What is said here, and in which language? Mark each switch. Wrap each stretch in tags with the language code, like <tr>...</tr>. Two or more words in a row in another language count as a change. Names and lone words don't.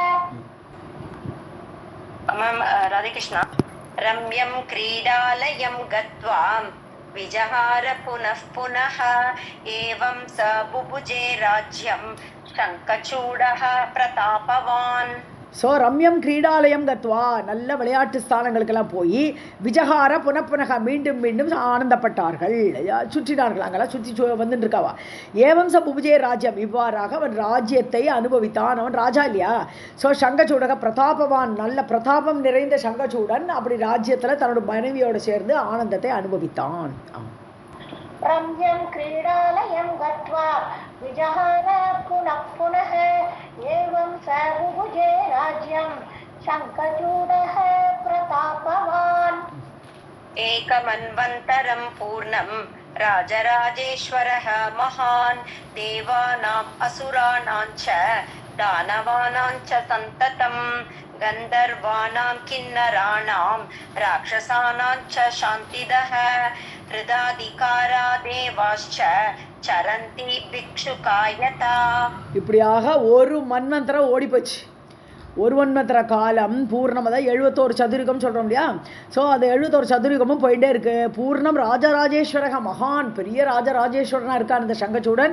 <en>मैम राधे कृष्णा.</en> <sa>रम्यं क्रीडालयं गत्वा विजहार पुनः पुनः एवं स बुभुजे राज्यं शङ्खचूडः प्रतापवान्.</sa> <ta>ஸோ</ta> <sa>रम्यं क्रीडालयं गत्वा</sa> <ta>நல்ல விளையாட்டு ஸ்தானங்களுக்கெல்லாம் போய்</ta> <sa>विजहार पुनःपुनः</sa> <ta>மீண்டும் ஆனந்தப்பட்டார்கள், சுற்றினார்கள். அங்கெல்லாம் சுற்றி வந்துட்டு இருக்காவா.</ta> <sa>एवं च बुभुजे राज्यम्</sa> <ta>இவ்வாறாக அவன் ராஜ்யத்தை அனுபவித்தான். அவன் ராஜா இல்லையா. ஸோ</ta> <sa>शङ्खचूडः प्रतापवान्</sa> <ta>நல்ல பிரதாபம் நிறைந்த சங்கச்சூடன் அப்படி ராஜ்யத்தில் தன்னோட மனைவியோடு சேர்ந்து ஆனந்தத்தை அனுபவித்தான்.</ta> <sa>रम्यं क्रीडालयं गत्वा विजहार पुनः एवं स बुभुजे राज्यं शङ्खचूडः प्रतापवान्. एकमन्वन्तरं पूर्णं राजराजेश्वरः महान् देवानाम् असुराणां च दानवानां च सन्ततं गन्धर्वाणां किन्नराणां राक्षसानां च शान्तिदः हृदाधिकारा देवाश्च चरन्ति भिक्षुकायथा.</sa> <ta>இப்படியாக ஒரு மன்வந்தரம் ஓடிப்போச்சு. ஒரு மன்வந்திர காலம் பூர்ணம், அதாவது 71 சதுரகம் சொல்கிறோம் இல்லையா. ஸோ அந்த 71 சதுரகமும் போயிட்டே இருக்குது.</ta> <sa>पूर्णं राजराजेश्वरः महान्,</sa> <ta>பெரிய ராஜராஜேஸ்வரனாக இருக்கான் இந்த சங்கச்சூடன்.</ta>